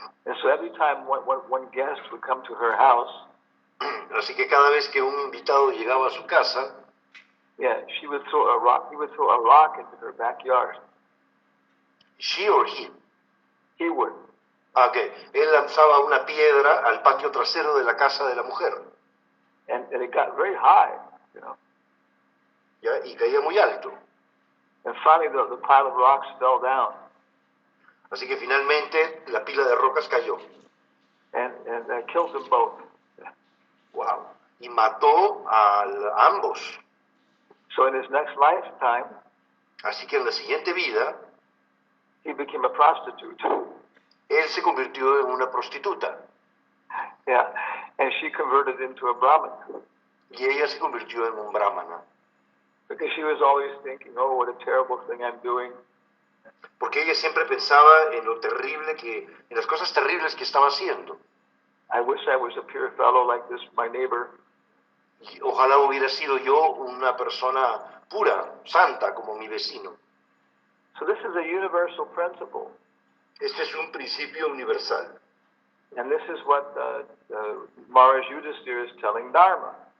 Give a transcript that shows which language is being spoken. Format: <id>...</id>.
<en>And so every time one guest would come to her house,</en> <es>Así que cada vez que un invitado llegaba a su casa,</es> <en>yeah, he would throw a rock into her backyard. she or he, He would.</en> <es>él lanzaba una piedra al patio trasero de la casa de la mujer,</es> <en>And it got very high, you know.</en> <es>¿ya? Y caía muy alto.</es> <en>And finally the pile of rocks fell down</en> <es>Así que finalmente la pila de rocas cayó.</es> <en>and killed them both.</en> <es>Wow. Y mató a ambos.</es> <en>So in his next lifetime,</en> <es>Así que en la siguiente vida,</es> <en>he became a prostitute.</en> <es>él se convirtió en una prostituta.</es> <en>Yeah. And she converted into a Brahmin.</en> <es>Y ella se convirtió en un brahmana.</es> <en>Because she was always thinking, oh, what a terrible thing I'm doing.</en> <es>Porque ella siempre pensaba en lo terrible en las cosas terribles que estaba haciendo.</es> <en>I wish I was a pure fellow like this, my neighbor.</en> <es>Y ojalá hubiera sido yo una persona pura, santa, como mi vecino.</es> <en>So this is a universal principle.</en> <es>Este es un principio universal.</es> <en>And this is what Maharaj Yudhisthira is telling Dharma.</en>